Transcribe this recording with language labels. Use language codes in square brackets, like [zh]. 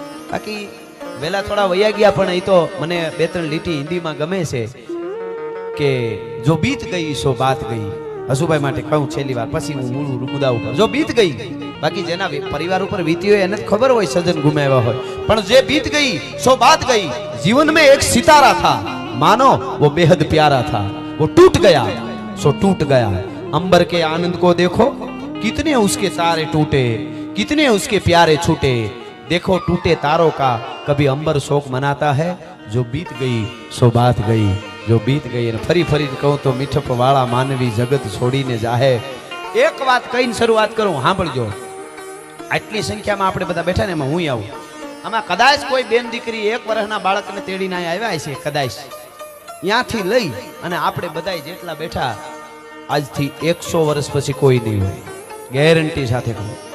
[gu] બાકી વહેલા થોડા વૈયા ગયા, પણ એ તો મને 2-3 લીટી હિન્દીમાં ગમે છે કે [hi] જો બીત ગઈ સો બાત ગઈ. [gu] હસુભાઈ માટે કહું છેલ્લી વાર, પછી હું મૂળ મુદ્દા ઉપર. [hi] જો બીત ગઈ, [gu] બાકી જેના પરિવાર ઉપર વીતી હોય એને ખબર હોય સજન ગુમાવ્યા હોય, પણ [hi] જે બીત ગઈ સો બાત ગઈ. जीवन में एक सितारा था, मानो वो बेहद प्यारा था, वो टूट गया सो टूट गया. अंबर के आनंद को देखो, कितने उसके तारे टूटे, कितने उसके प्यारे छूटे. देखो टूटे तारों का कभी अंबर शोक मनाता है, जो बीत गई सो बात गई, जो बीत गई. [gu] फरी कहूं तो મીઠપ વાળા માનવી જગત છોડીને જાહે. એક વાત કહીને શરૂઆત કરું, સાંભળજો. આટલી સંખ્યામાં આપણે બધા બેઠા ને, એમાં હું આવું. આમાં કદાચ કોઈ બેન દીકરી 1 વર્ષના બાળકને તેડીને આવ્યા છે, કદાચ ત્યાંથી લઈ અને આપણે બધા જેટલા બેઠા આજથી 100 વર્ષ પછી કોઈ નહીં હોય, ગેરંટી સાથે કહું.